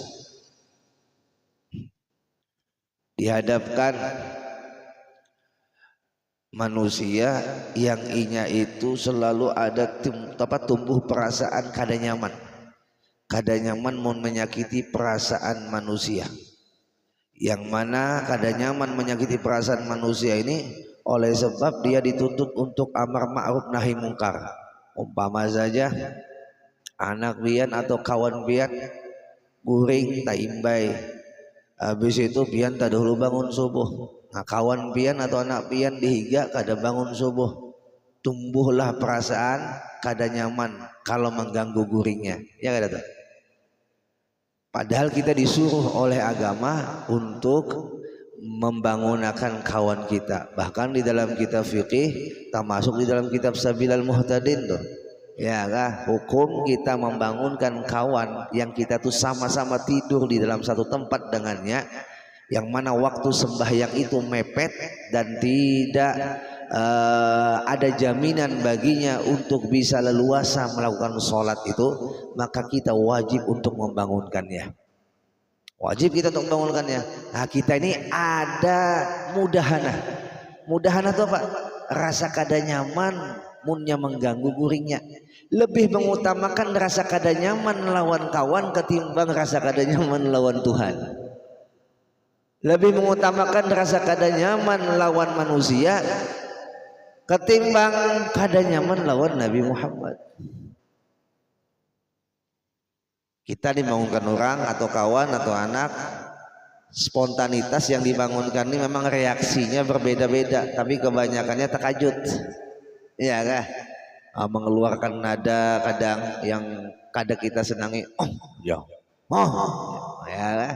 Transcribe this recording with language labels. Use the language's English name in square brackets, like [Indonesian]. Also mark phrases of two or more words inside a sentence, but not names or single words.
[Indonesian] Dihadapkan manusia yang inya itu selalu ada tumbuh perasaan kada nyaman. Kada nyaman mau menyakiti perasaan manusia. Yang mana kada nyaman menyakiti perasaan manusia ini oleh sebab dia dituntut untuk [Arabic] amar ma'ruf nahi mungkar. [Banjar] Umpama saja anak pian atau kawan pian guring tak imbai, habis itu pian tak dahulu bangun subuh. Nah, kawan pian atau anak pian dihiga kada bangun subuh, tumbuhlah perasaan kada nyaman kalau mengganggu guringnya, ya kada tuh. [Indonesian] Padahal kita disuruh oleh agama untuk membangunkan kawan kita. Bahkan di dalam kitab fikih, termasuk di dalam kitab Sabilal Muhtadin tuh, ya kah, hukum kita membangunkan kawan yang kita tuh sama-sama tidur di dalam satu tempat dengannya, yang mana waktu sembahyang itu mepet dan tidak ada jaminan baginya untuk bisa leluasa melakukan sholat itu, maka kita wajib untuk membangunkannya. Wajib kita untuk membangunkannya. Nah, kita ini ada mudahanah. Mudahanah itu apa? [Banjar] Rasa kada nyaman munnya mengganggu guringnya. [Indonesian] Lebih mengutamakan rasa kada nyaman lawan kawan ketimbang rasa kada nyaman lawan Tuhan. Lebih mengutamakan rasa kada nyaman lawan manusia ketimbang kada nyaman lawan Nabi Muhammad. Kita dibangunkan orang atau kawan atau anak, spontanitas yang dibangunkan ini memang reaksinya berbeda-beda, tapi kebanyakannya takajud, ya kah? Mengeluarkan nada kadang yang kadang kita senangi, ya kah?